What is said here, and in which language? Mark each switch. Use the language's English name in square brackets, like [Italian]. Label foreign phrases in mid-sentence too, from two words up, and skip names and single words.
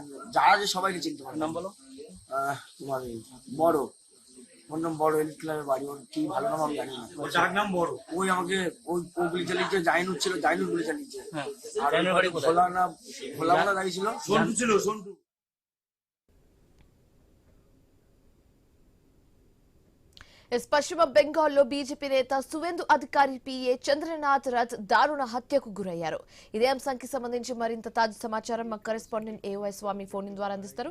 [Bangla] যারা যে সবাইকে চিনতে পারে নাম বলো তোমার বড় ওর নাম বড় এলিট ক্লাবের বাড়ি ওর কি ভালো নাম আমি জানি না ওর যার নাম বড় ওই আমাকে ওই গুলি চালিয়েছে জাইনুর ছিল জাইনুর গুলি চালিয়েছে আর জাইনুর বাড়ি কোথায়? ভোলা দাঁড়িয়ে ছিল সন্টু ছিল সন্টু [Telugu] పశ్చిమ బెంగాల్లో బీజేపీ నేత సువేందు అధికారి పిఏ చంద్రనాథ్ రథ్ దారుణ హత్యకు గురయ్యారు. ఇదే అంశానికి సంబంధించి మరింత తాజా సమాచారం మా కరెస్పాండెంట్ ఏవై స్వామి ఫోన్ ద్వారా అందిస్తారు.